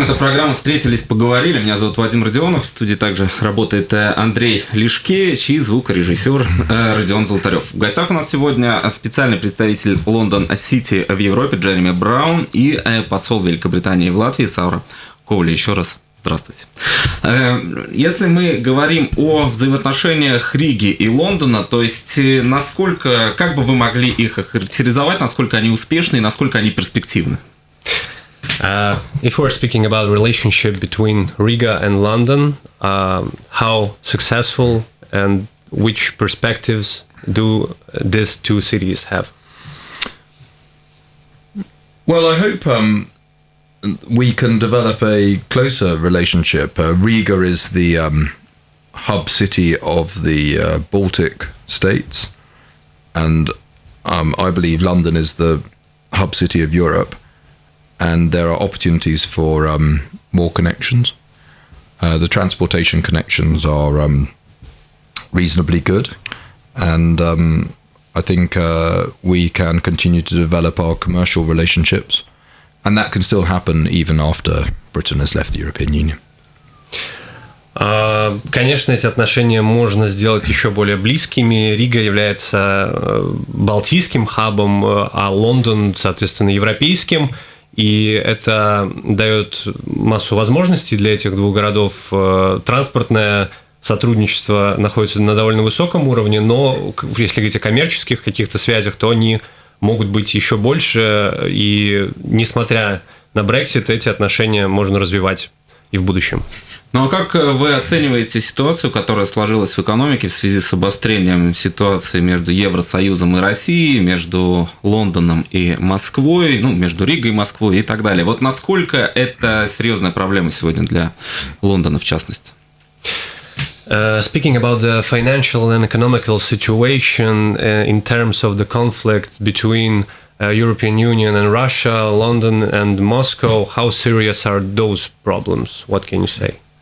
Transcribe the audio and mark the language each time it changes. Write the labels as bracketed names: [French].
[Russian] Это программа «Встретились, поговорили». Меня зовут Вадим Родионов. В студии также работает Андрей Лишкевич и звукорежиссер Родион Золотарев. В гостях у нас сегодня специальный представитель Лондон-Сити в Европе Джереми Браун и посол Великобритании в Латвии Сара Коули. Еще раз здравствуйте. Если мы говорим о взаимоотношениях Риги и Лондона, то есть насколько, как бы вы могли их охарактеризовать, насколько они успешны и насколько они перспективны? [English] If we're speaking about relationship between Riga and London, how successful and which perspectives do these two cities have? Well, I hope we can develop a closer relationship. Riga is the hub city of the Baltic states, and I believe London is the hub city of Europe. And there are opportunities for more connections. The transportation connections are reasonably good, and I think we can continue to develop our commercial relationships And that can still happen even after Britain has left the European Union. [Russian] Конечно, эти отношения можно сделать еще более близкими. Рига является балтийским хабом, а Лондон, соответственно, европейским. И это дает массу возможностей для этих двух городов. Транспортное сотрудничество находится на довольно высоком уровне, но если говорить о коммерческих каких-то связях, то они могут быть еще больше. И несмотря на Brexit, эти отношения можно развивать и в будущем. Ну а как вы оцениваете ситуацию, которая сложилась в экономике в связи с обострением ситуации между Евросоюзом и Россией, между Лондоном и Москвой, ну, между Ригой и Москвой и так далее? Вот насколько это серьезная проблема сегодня для Лондона в частности? [English] Speaking about the financial and economical situation in terms of the conflict between European Union and Russia, London and Moscow, how serious are those problems? What can you say?